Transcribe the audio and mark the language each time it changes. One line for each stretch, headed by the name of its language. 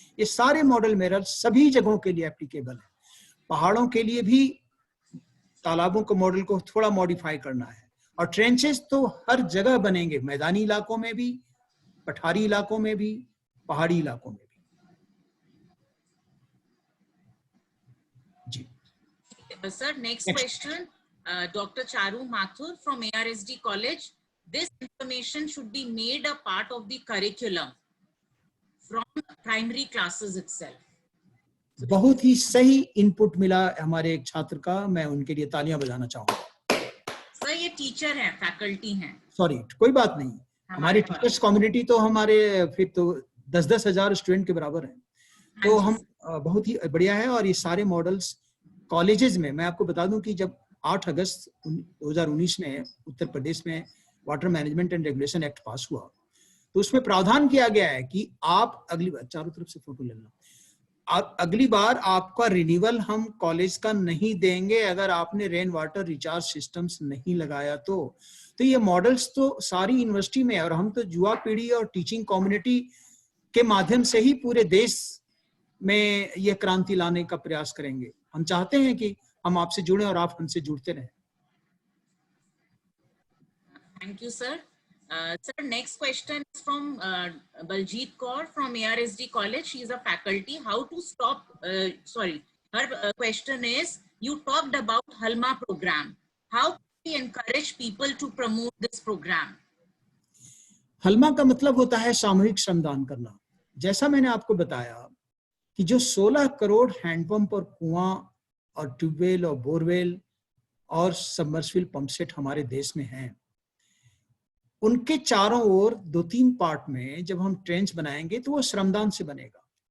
Hindi: ये सारे मॉडल मेरा सभी जगहों के लिए एप्लीकेबल है। पहाड़ों के लिए भी तालाबों के मॉडल को थोड़ा मॉडिफाई करना है, और ट्रेंचेस तो हर जगह बनेंगे, मैदानी इलाकों में भी, पठारी इलाकों में भी, पहाड़ी इलाकों में भी। जी
English: Sir next question, Dr. Charu Mathur from ARSD College. This information should be made a part of the curriculum from primary classes itself.
Hindi: बहुत ही सही इनपुट मिला हमारे एक छात्र का, मैं उनके लिए तालियां बजाना चाहूंगा। सर ये टीचर हैं, फैकल्टी हैं। सॉरी, कोई बात नहीं। हमारी टीचर्स कम्युनिटी तो हमारे फिर तो 10-10 हजार स्टूडेंट के बराबर है। तो हम बहुत ही बढ़िया है। और ये सारे मॉडल्स कॉलेजेस में, मैं आपको बता दूं कि जब 8 अगस्त 2019 में उत्तर प्रदेश में water management and regulation act पास हुआ, तो उसमें प्रावधान किया गया है कि आप अगली बार, चारों तरफ से फोटो लेना, अगली बार आपका रिन्यूअल हम कॉलेज का नहीं देंगे अगर आपने रेन वाटर रिचार्ज सिस्टम्स नहीं लगाया तो ये मॉडल्स तो सारी यूनिवर्सिटी में है। और हम तो युवा पीढ़ी और टीचिंग कम्युनिटी के माध्यम से ही पूरे देश में यह क्रांति लाने का प्रयास करेंगे। हम चाहते हैं कि हम आपसे जुड़े और आप हमसे जुड़ते रहें।
English: Thank you, sir. Sir, next question is from Baljeet Kaur from ARSD College. She is a faculty. How to stop? Her question is: you talked about Halma program. How can we encourage people to promote this program?
Hindi: हलमा का मतलब होता है सामूहिक श्रमदान करना। जैसा मैंने आपको बताया कि जो 16 करोड़ हैंडपंप और कुआं और ट्यूबवेल और बोरवेल और सबमर्सिबल पंप सेट हमारे देश में हैं, उनके चारों ओर 2-3 पार्ट में जब हम ट्रेंच बनाएंगे तो वो श्रमदान से बनेगा।